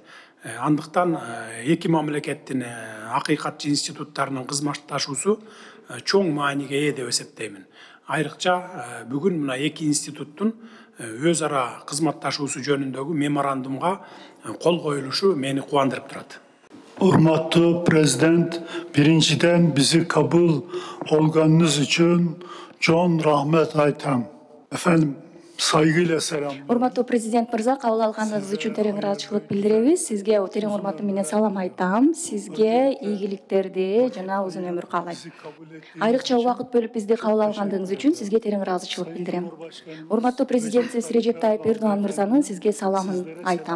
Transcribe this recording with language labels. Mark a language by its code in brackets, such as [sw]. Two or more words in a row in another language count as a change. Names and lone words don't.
[ky] Андыктан эки мамлекеттин акыйкатчы институттарынын кызматташуусу чоң мааниге ээ деп эсептеймин. Айрыкча бүгүн мына эки институттун өз ара кызматташуусу жөнүндөгү меморандумга кол коюлушу мени кубандырып турат. Урматтуу президент, биринчиден [tr] bizi kabul olganınız için çok [ky] rahmet айтам. [tr] Efendim, saygıyla selam. [ky] Урматтуу президент мырза, кабыл алганыңыз үчүн терең ыраазычылык билдиребиз. Сизге терең урматым менен салам айтам. Сизге ийгиликтерди жана узун өмүр каалайм. Айрыкча убакыт бөлүп бизди кабыл алгандыгыңыз үчүн сизге терең ыраазычылык билдирем. Урматтуу президентибиз Режеп Тайип Эрдоган мырзанын сизге саламын айтам.